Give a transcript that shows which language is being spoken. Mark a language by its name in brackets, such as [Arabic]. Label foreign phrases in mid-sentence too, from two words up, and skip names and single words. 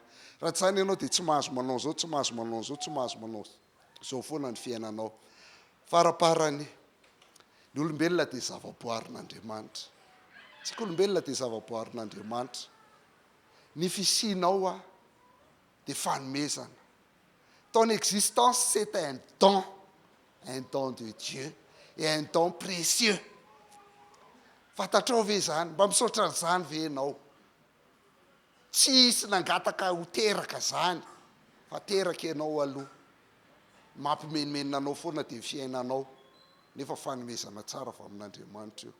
[Malagasy] Raha tsy zany ianao dia tsy mahazo manao zao, tsy mahazo manao zao, tsy mahazo manao zao foana ny fiainanao. Faraparany ny olombelona dia zavaboarin'Andriamanitra. Tsika olombelona dia zavaboarin'Andriamanitra. Ny fisianao dia fanomezana. [French] Ton existence c'est un don de Dieu et un don précieux. [Malagasy] Fantatrao ve zany? Mba misaotra an'izany ve ianao? Tsy isy nangataka ho teraka zany fa teraka ianao aloha. Mampimenimenina anao foana dia fiainanao nefa fanomezana tsara fa amin'Andriamanitra io.